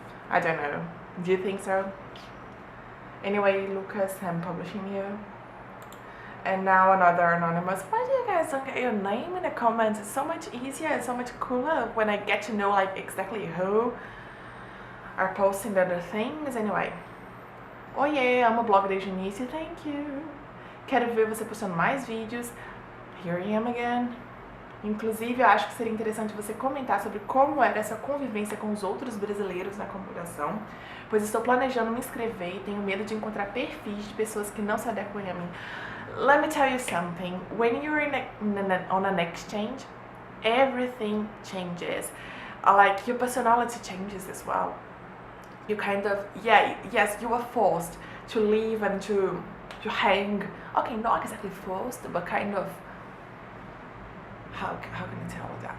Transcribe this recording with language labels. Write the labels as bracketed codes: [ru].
[en] I don't know, do you think so? Anyway, Lucas, I'm publishing you. And now another anonymous, why do you guys don't get your name in the comments? It's so much easier and so much cooler when I get to know like exactly who are posting the other things. Anyway, [pt] oiê, amo o blog desde o início, [en] thank you. [pt] Quero ver você postando mais vídeos. [en] Here I am again. [pt] Inclusive, eu acho que seria interessante você comentar sobre como era essa convivência com os outros brasileiros na computação, pois estou planejando me inscrever e tenho medo de encontrar perfis de pessoas que não se adequam a mim. [en] Let me tell you something, when you're on an exchange, everything changes. Like your personality changes as well. You kind of, yes, you are forced to leave and to hang. Okay, not exactly forced, but kind of, how can I tell that?